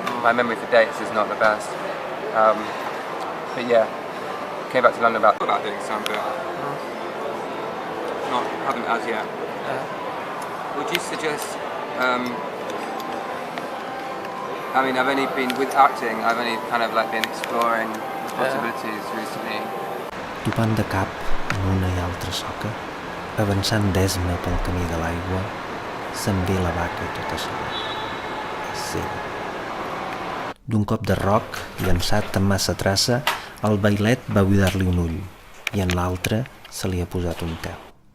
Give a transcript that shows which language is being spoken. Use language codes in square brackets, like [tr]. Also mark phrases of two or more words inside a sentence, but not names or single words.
[en] My memory for dates is not the best. But yeah, came back to London about doing some, but haven't as yet. Would you suggest I mean, I've only been with acting. I've only kind of like been exploring possibilities recently. [ca] Topant de cap en una i altra soca, avançant d'esma pel camí de l'aigua, se'n ve la vaca tota sola. És seva. D'un cop de roc, llançat amb massa traça, el bailet va buidar-li un ull i en l'altre se li ha posat un tel.